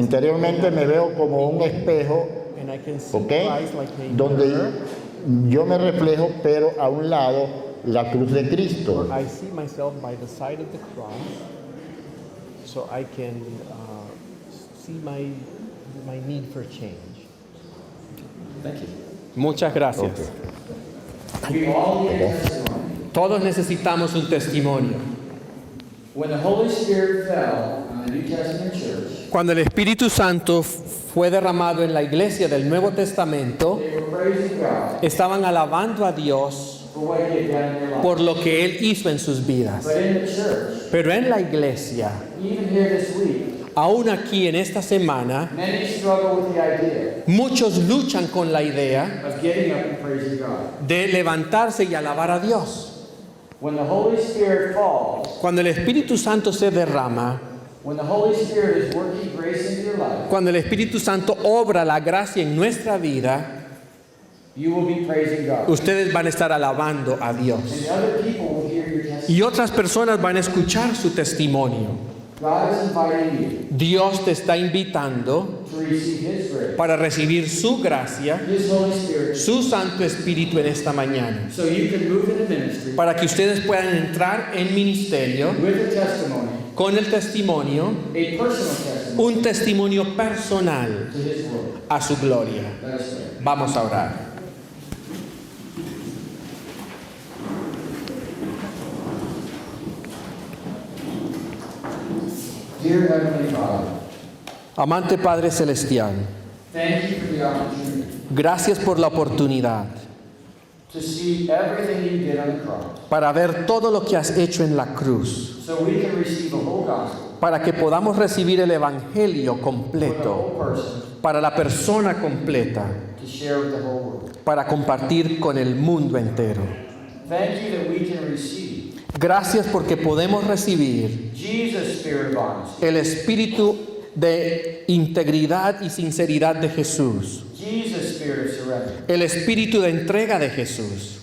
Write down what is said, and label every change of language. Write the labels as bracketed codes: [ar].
[es] Interiormente me veo como un espejo, [en] and I can see ¿ok? Christ like a [es] Donde [en] mirror. [es] yo me reflejo, pero a un lado la cruz de Cristo. [en] I see myself by the side of the cross, so I can see my need for change. Thank you. [es] Muchas gracias. [en] We all need a testimony. [es] Todos necesitamos un testimonio. [en] When the Holy Spirit fell on the New Testament church, [es] Cuando el Espíritu Santo fue derramado en la iglesia del Nuevo Testamento, [en] they were praising God [es] estaban alabando a Dios [en] for what He had done in their life. [es] por lo que Él hizo en sus vidas. [en] But in the church, [es] Pero en la iglesia, [en] even here this week, [es] aún aquí en esta semana, [en] many struggle with the idea [es] muchos luchan con la idea [en] of getting up and praising God. [es] de levantarse y alabar a Dios. [en] When the Holy Spirit falls, [es] Cuando el Espíritu Santo se derrama, [en] when the Holy Spirit is working grace into your life, [es] cuando el Espíritu Santo obra la gracia en nuestra vida, [en] you will be praising God. [es] ustedes van a estar alabando a Dios. [en] And other people will hear your testimony. [es] y otras personas van a escuchar su testimonio. [en] God is inviting [es] Dios te está invitando [en] you to receive His grace, [es] para recibir su gracia, [en] His Holy Spirit, [es] su Santo Espíritu en esta mañana, [en] so you can move into ministry [es] para que ustedes puedan entrar en ministerio [en] with a testimony, [es] con el testimonio, [en] a personal testimony [es] un testimonio personal [en] to His word. [es] a su gloria. [en] Let us pray. [es] Vamos a orar. [en] Dear Heavenly Father, [es] Amante Padre Celestial, [en] thank you for the opportunity [es] gracias por la oportunidad [en] to see everything you did on the cross, [es] para ver todo lo que has hecho en la cruz, [en] so we can receive the whole gospel [es] para que podamos recibir el Evangelio [en] for the [es] completo, [en] whole person [es] para la persona completa, [en] to share with the whole world. [es] para compartir con el mundo entero. [en] Thank you that we can receive [es] Gracias porque podemos recibir [en] Jesus' spirit of honesty, [es] el espíritu de integridad y sinceridad de Jesús, [en] Jesus' spirit of surrender, [es] el espíritu de entrega de Jesús